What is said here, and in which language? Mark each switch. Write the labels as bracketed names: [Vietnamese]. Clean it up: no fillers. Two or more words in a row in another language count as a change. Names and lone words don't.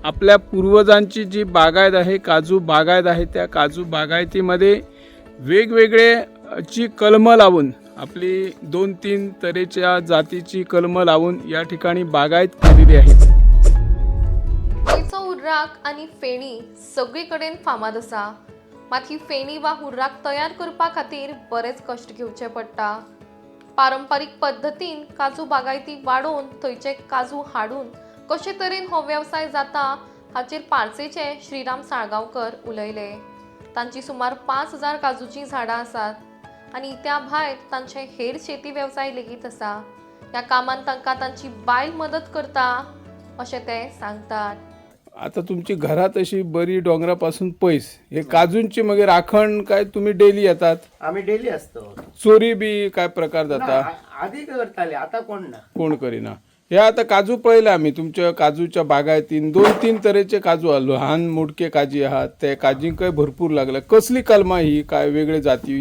[Marathi] आपल्या पूर्वजांची जी बागायत आहे, काजू बागायत आहे, त्या काजू बागायतीमध्ये वेगवेगळ्याची कलमं लावून आपली 2-3 तऱ्हेच्या जातीची कलमं लावून या ठिकाणी बागायत केलेली आहे. [Konkani] गोंयचो हुर्राक आनी फेणी सगळीकडेन फामाद आसा, मात ही फेणी वा हुर्राक तयार करपा खातीर बरेच कश्ट घेवचे पडटा. पारंपारीक पद्दतीन काजू बागायती वाडोवन थंयचे काजू हाडून कशे तरेन हो वेवसाय जाता हाचेर पारसेचे श्रीराम साळगांवकर उलयले. तांची सुमार 5000 काजूची झाडां आसात आनी त्या भायर तांचे हेर शेती वेवसाय लेगीत आसा. ह्या कामान तांकां तांची बायल मदत करता अशें ते सांगतात. आता तुमची घरात अशी बरी डोंगरापासून पयस हे काजूंची मागीर राखण काय तुम्ही डेली येतात? [Marathi] आम्ही डेली असतो. [Konkani] चोरी बी काय प्रकार जाता? आधी करताले, आता कोण ना. कोण करीना. हे आता काजू पळयले आम्ही तुमच्या काजूच्या बागायतीन 2-3 तरेचे काजू आलो, लहान मोडके काजी आहात, ते काजींकय भरपूर लागले. कसली कलमा ही काय वेगळे जाती?